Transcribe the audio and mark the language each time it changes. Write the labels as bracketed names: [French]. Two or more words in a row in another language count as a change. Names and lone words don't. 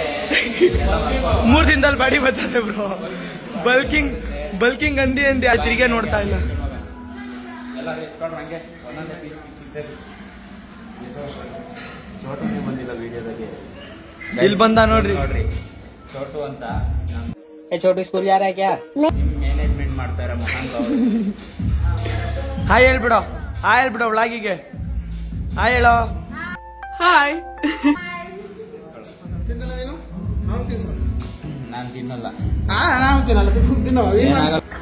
[Kannada] 3 ದಿನದಲ್ಲಿ ಬಾಡಿ ಬರ್ತದೆ ಬ್ರೋ. ಬಲ್ಕಿಂಗ್ ಅಂದಿ ತಿರುಗಿ ನೋಡ್ತಾ ಇಲ್ಲ. ಎಲ್ಲ ಎತ್ಕೊಂಡ್ರು ಹಂಗೆ ಒಂದೊಂದೇ ಪೀಸ್ ಸಿಗ್ತದೆ. ಚೋಟುನೇ ಬಂದಿಲ್ಲ ವಿಡಿಯೋದಾಗೆ. ಇಲ್ಲಿ ಬಂದ ನೋಡ್ರಿ. ಚೋಟು ಅಂತ [Hindi] छोटू स्कूल जा रहा है क्या? [Kannada] ಮ್ಯಾನೇಜ್ಮೆಂಟ್ ಮಾಡ್ತಾರೆ ಮಹಾನ್ ಅವರು. ಹಾಯ್ ಹೇಳ್ಬಿಡೋ, ಹಾಯ್ ಹೇಳ್ಬಿಡೋ ವ್ಲಾಗಿಗೆ. ಹಾಯ್ ಹೇಳೋ. Hi. ನಾನು ತಿನ್ನಲ್ಲ. ಏನಾಗಲ್ಲ.